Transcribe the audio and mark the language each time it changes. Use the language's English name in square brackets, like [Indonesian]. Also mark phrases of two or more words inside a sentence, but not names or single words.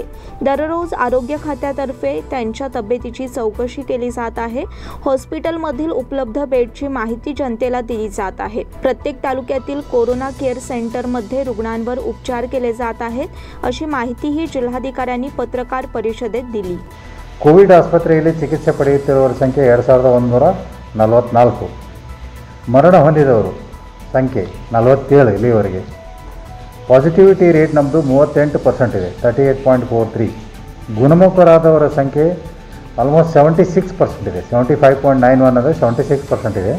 [Marathi] दररोज आरोग्य खात्यातर्फे त्यांच्या तब्येतीची चौकशी केली जात आहे। हॉस्पिटलमधील उपलब्ध बेडची माहिती जनतेला दिली जात आहे। प्रत्येक तालुक्यातील कोरोना केअर सेंटरमध्ये रुग्णांवर उपचार केले जात आहेत अशी माहितीही जिल्हाधिकाऱ्यांनी पत्रकार परिषदेत दिली। [Kannada] ಕೋವಿಡ್ ಆಸ್ಪತ್ರೆಯಲ್ಲಿ ಚಿಕಿತ್ಸೆ ಪಡೆಯುತ್ತಿರುವವರ ಸಂಖ್ಯೆ 2144, ಮರಣ ಹೊಂದಿದವರು ಸಂಖ್ಯೆ 47 ಇಲ್ಲಿವರೆಗೆ। [English] positivity rate [Kannada] ನಮ್ಮದು 38% ಇದೆ, 38.43। ಗುಣಮುಖರಾದವರ ಸಂಖ್ಯೆ ಆಲ್ಮೋಸ್ಟ್ 76% ಇದೆ, 75.91 ಅಂದರೆ 76% ಇದೆ।